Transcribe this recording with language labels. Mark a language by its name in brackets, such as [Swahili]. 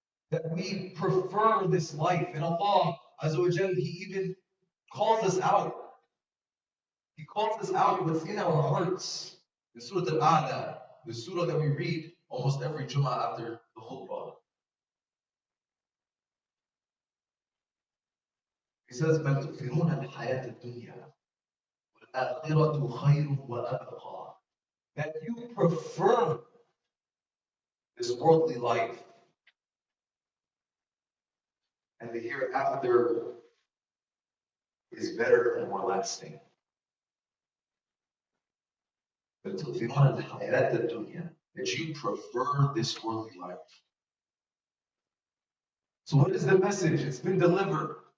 [English] That we prefer this life. And Allah Azza wa Jalla, He even calls us out. He calls us out what's in our hearts. In Surah Al-A'la, the surah that we read almost every Jummah after the khutbah. He says, [Arabic] بَلْ تُؤْثِرُونَ الْحَيَاةَ الدُّنْيَا وَالْآخِرَةُ خَيْرٌ وَأَبْقَى. [English] That you prefer this worldly life, and the hereafter is better and more lasting. [Arabic] بَلْ تُؤْثِرُونَ الْحَيَاةَ الدُّنْيا, [English] that you prefer this worldly life. So what is the message? It's been delivered.